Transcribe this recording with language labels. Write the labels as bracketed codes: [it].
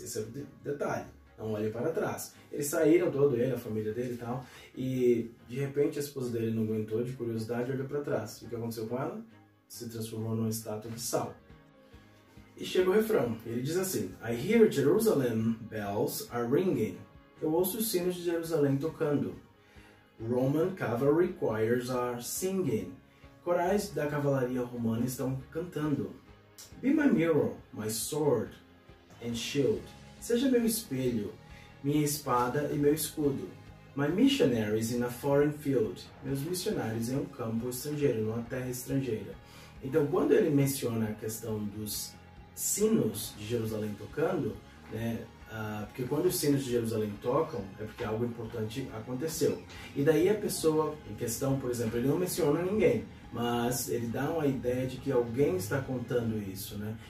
[pt] Esse é o detalhe, não olhe para trás. Eles saíram, todo ele, a família dele e tal, e de repente a esposa dele não aguentou, de curiosidade, olhou para trás. E o que aconteceu com ela? Se transformou numa estátua de sal. E chega o refrão, ele diz assim, [en] I hear Jerusalem bells are ringing. [pt] Eu ouço os sinos de Jerusalém tocando. [en] Roman cavalry choirs are singing. [pt] Corais da cavalaria romana estão cantando. [en] Be my mirror, my sword and shield. [pt] Seja meu espelho, minha espada e meu escudo. [en] My missionaries in a foreign field. [pt] Meus missionários em um campo estrangeiro, numa terra estrangeira. Então, quando ele menciona a questão dos sinos de Jerusalém tocando, né, porque quando os sinos de Jerusalém tocam, é porque algo importante aconteceu. E daí a pessoa em questão, por exemplo, ele não menciona ninguém, mas ele dá uma ideia de que alguém está contando isso, né?